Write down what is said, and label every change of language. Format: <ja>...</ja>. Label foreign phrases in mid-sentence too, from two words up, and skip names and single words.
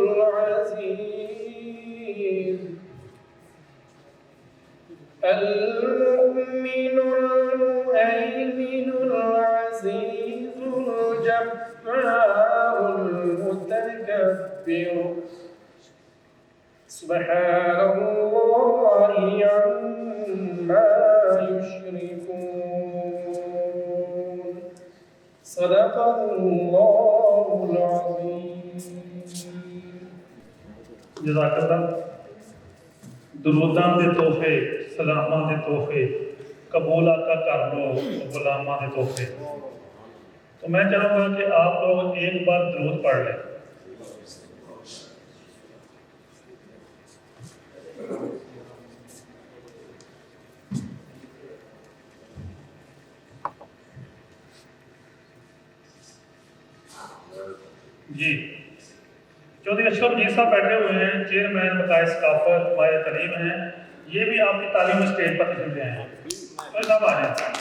<ar>العزيز المؤمن المهيمن العزيز الجبار المتكبر سبحان الله عما يشركون صدق الله العظيم جزاک اللہ</ar> <pa>دروداں دے تحفے سلاماں دے تحفے قبول آقا کر لو غلاماں دے تحفے</pa> <ur>تو میں چاہوں گا کہ آپ لوگ ایک بار درود پڑھ لیں جی چودھری اشرف جی صاحب بیٹھے ہوئے ہیں چیئرمین بقائے ثقافت مائع تعلیم ہیں یہ بھی آپ کی تعلیم اسٹیج پر تشریف لے آئے ہیں چودھری صاحب آ جائیں</ur>